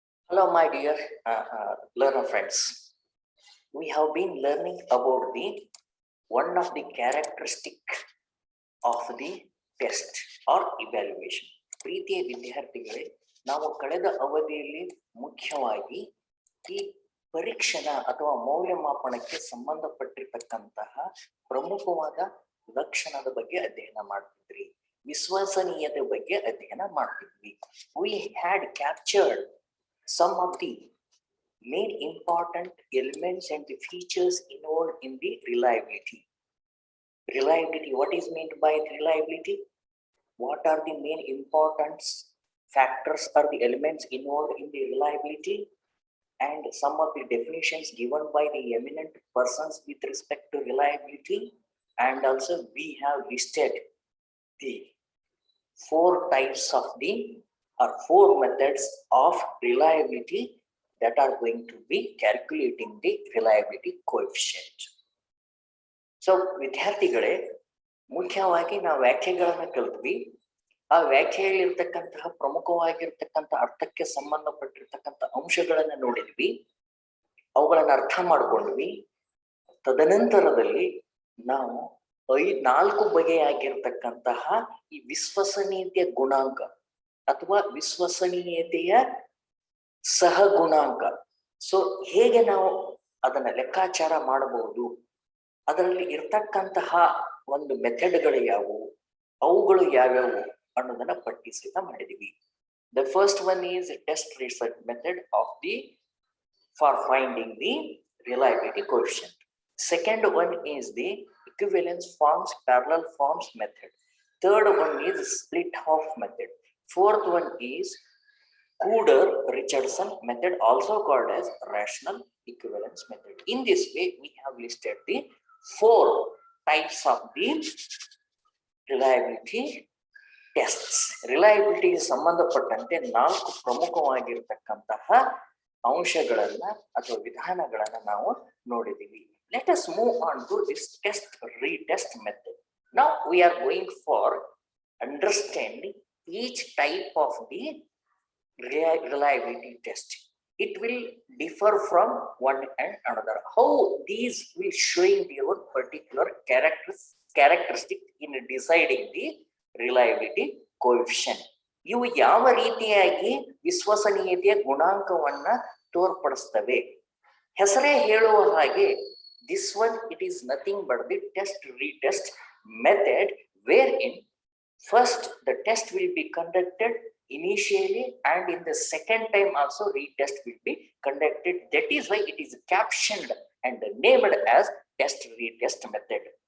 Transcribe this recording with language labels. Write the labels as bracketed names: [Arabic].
[English] Hello, my dear learner friends. We have been learning about the one of the characteristic of the test or evaluation. [Kannada] ಪ್ರೀತಿಯ ವಿದ್ಯಾರ್ಥಿಗಳೇ, ನಾವು ಕಳೆದ ಅವಧಿಯಲ್ಲಿ ಮುಖ್ಯವಾಗಿ ಈ ಪರೀಕ್ಷಣ ಅಥವಾ ಮೌಲ್ಯಮಾಪನಕ್ಕೆ ಸಂಬಂಧಪಟ್ಟಿರ್ತಕ್ಕಂತಹ ಪ್ರಮುಖವಾದ ಲಕ್ಷಣದ ಬಗ್ಗೆ ಅಧ್ಯಯನ ಮಾಡ್ತಿದ್ರಿ. ವಿಶ್ವಸನೀಯತೆ ಬಗ್ಗೆ ಅಧ್ಯಯನ ಮಾಡ್ತಿದ್ವಿ. [English] We had captured some of the main important elements and the features involved in the reliability. Reliability, what is meant by reliability? What are the main important factors or the elements involved in the reliability? And some of the definitions given by the eminent persons with respect to reliability. And also we have listed the four types of the or four methods of reliability that are going to be calculating the reliability coefficient. [Kannada] So ವಿದ್ಯಾರ್ಥಿಗಳೇ, ಮುಖ್ಯವಾಗಿ ನಾವು ವ್ಯಾಖ್ಯೆಗಳನ್ನ ಕಲಿತ್ವಿ. ಆ ವ್ಯಾಖ್ಯೆಯಲ್ಲಿ ಇರ್ತಕ್ಕಂತಹ ಪ್ರಮುಖವಾಗಿರ್ತಕ್ಕಂಥ ಅರ್ಥಕ್ಕೆ ಸಂಬಂಧಪಟ್ಟಿರ್ತಕ್ಕಂಥ ಅಂಶಗಳನ್ನ ನೋಡಿದ್ವಿ, ಅವುಗಳನ್ನ ಅರ್ಥ ಮಾಡ್ಕೊಂಡ್ವಿ. ತದನಂತರದಲ್ಲಿ ನಾವು 4 ಬಗೆಯಾಗಿರ್ತಕ್ಕಂತಹ ಈ ವಿಶ್ವಸನೀಯತೆಯ ಗುಣಾಂಕ ಅಥವಾ ವಿಶ್ವಸನೀಯತೆಯ ಸಹಗುಣಾಂಕ, ಸೊ ಹೇಗೆ ನಾವು ಅದನ್ನ ಲೆಕ್ಕಾಚಾರ ಮಾಡಬಹುದು, ಅದರಲ್ಲಿ ಇರ್ತಕ್ಕಂತಹ ಒಂದು ಮೆಥಡ್ಗಳು ಯಾವುವು, ಅವುಗಳು ಯಾವ್ಯಾವು ಅನ್ನೋದನ್ನ ಪಟ್ಟಿಸಿತ ಮಾಡಿದೀವಿ. [English] The first one is test research method of the for finding the reliability coefficient. Second one is the equivalence forms, parallel forms method. Third one is split half method. Fourth one is Cooder-Richardson method, also called as rational equivalence method. In this way, we have listed the 4 types of the reliability tests. [Kannada] Reliability ಸಂಬಂಧಪಟ್ಟಂತೆ 4 ಪ್ರಮುಖವಾಗಿರತಕ್ಕಂತಹ ಅಂಶಗಳನ್ನ ಅಥವಾ ವಿಧಾನಗಳನ್ನ ನಾವು ನೋಡಿದೀವಿ. [English] Let us move on to this test retest method. Now we are going for understanding each type of the reliability test. It will differ from one and another. How these will showing their particular characteristic in deciding the reliability coefficient. [Kannada] ಇವು ಯಾವ ರೀತಿಯಾಗಿ ವಿಶ್ವಸನೀಯತೆಯ ಗುಣಾಂಕವನ್ನ ತೋರ್ಪಡಿಸ್ತವೆ? ಹೆಸರೇ ಹೇಳುವ ಹಾಗೆ, [English] this one, it is nothing but the test retest method, wherein first the test will be conducted initially and in the second time also retest will be conducted. That is why it is captioned and named as test retest method.